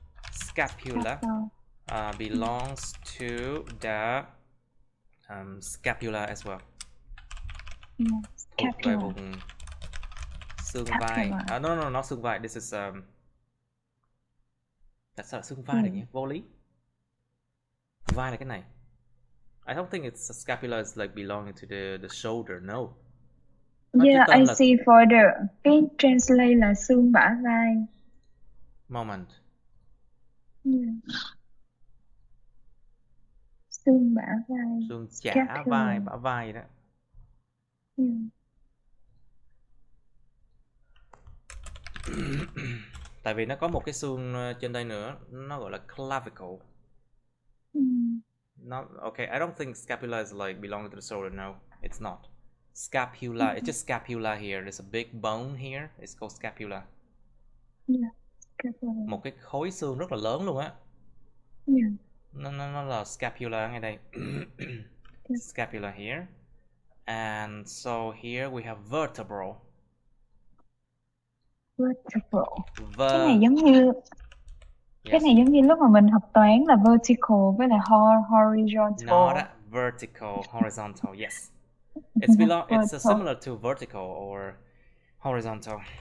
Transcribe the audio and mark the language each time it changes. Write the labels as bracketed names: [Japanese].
[English] Scapula belongs to the scapula as well. Yeah. [Vietnamese] Thuộc về [English] Scapula. [Vietnamese] vùng xương vai. [English] No, not [Vietnamese] xương vai. [English] This is [Vietnamese] tại sao là xương vai được nhỉ? Vô lý. Vai là cái này. [English] I don't think it's scapula is like belonging to the shoulder. No. Yeah, I see for the cái translate [Vietnamese] là xương bả vai. [English] Moment. Yeah. [Vietnamese] Xương bả vai. Xương chả vai, bả vai đó. [English] Yeah. [Vietnamese] Tại vì nó có một cái xương trên đây nữa, nó gọi là clavicle. [English] Not okay. I don't think scapula is like belonging to the shoulder. No, it's not. Scapula. It's just scapula here. There's a big bone here. It's called scapula. Yeah. Scapula. [Vietnamese] Một cái khối xương rất là lớn luôn á. [English] Yeah. [Vietnamese] Nó là scapula ngay đây. [English] Scapula here. And so here we have vertebral. [Vietnamese] Vertebral. Cái này giống như [English] Yes. [Vietnamese] cái này giống như lúc mà mình học toán là vertical với là horizontal. [English] No, that vertical, horizontal. Yes. It's similar to vertical or horizontal.